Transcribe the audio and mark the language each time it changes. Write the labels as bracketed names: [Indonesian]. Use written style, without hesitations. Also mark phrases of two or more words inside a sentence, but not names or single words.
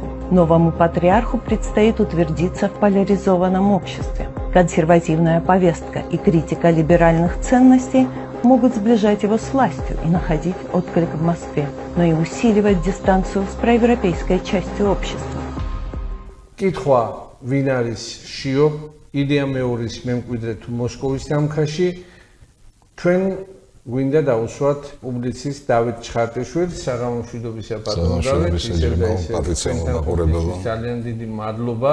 [Russian] Новому патриарху предстоит утвердиться в поляризованном обществе. Консервативная повестка и критика либеральных ценностей могут сближать его с властью и находить отклик в Москве, но и усиливать дистанцию с проевропейской частью общества. [Georgian] კითხვა, ვინ არის შიო, ილია მეორის მემკვიდრე თუ მოსკოვის დამქაში, ჩვენ გვინდა დავუსვათ პუბლიცისტ დავით ჩხარტიშვილს, საღამომშვიდობისა პატრონდავით, ძალიან დიდი მადლობა.